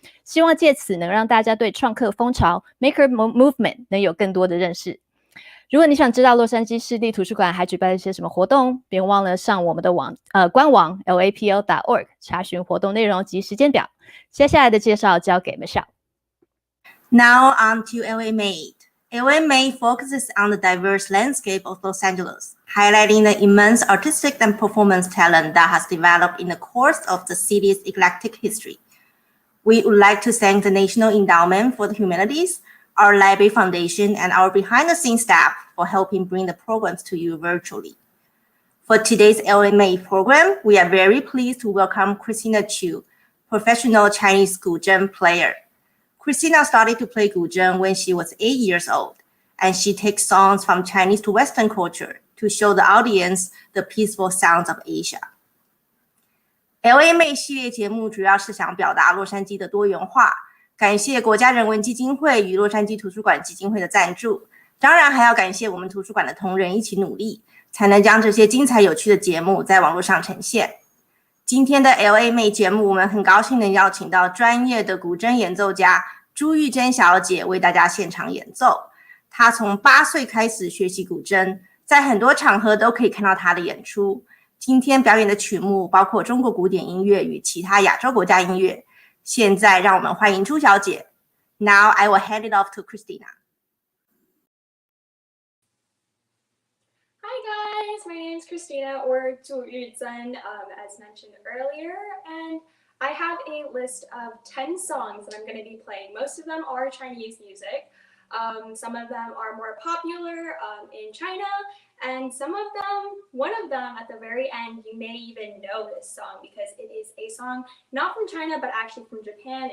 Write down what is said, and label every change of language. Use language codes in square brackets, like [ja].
[zh] 希望借此能让大家对创客风潮 Maker Movement 能有更多的认识。如果你想知道洛杉矶市立图书馆还举办了一些什么活动，别忘了上我们的官网 lapl.org 查询活动内容及时间表。接下来的介绍交给 Michelle。 [en] Now on to LA Made. LA Made focuses on the diverse landscape of Los Angeles, highlighting the immense artistic and performance talent that has developed in the course of the city's eclectic history. We would like to thank the National Endowment for the Humanities, our Library Foundation, and our behind-the-scenes staff for helping bring the programs to you virtually. For today's LA Made program, we are very pleased to welcome Christina Chu, professional Chinese GuZheng player. Christina started to play GuZheng when she was 8 years old, and she takes songs from Chinese to Western culture to show the audience the peaceful sounds of Asia. [zh] LA 妹系列节目主要是想表达洛杉矶的多元化，感谢国家人文基金会与洛杉矶图书馆基金会的赞助，当然还要感谢我们图书馆的同仁一起努力，才能将这些精彩有趣的节目在网络上呈现。今天的 LA 妹节目，我们很高兴能邀请到专业的古筝演奏家朱玉珍小姐为大家现场演奏。她从8岁开始学习古筝，在很多场合都可以看到她的演出。今天表演的曲目包括中国古典音乐与其他亚洲国家音乐。现在让我们欢迎朱小姐。 [en] Now I will hand it off to Christina. Hi guys, my name is Christina or Zhu Yuzhen, as mentioned earlier, and I have a list of 10 songs that I'm going to be playing. Most of them are Chinese music. Some of them are more popular in China, and one of them at the very end, you may even know this song because it is a song not from China, but actually from Japan.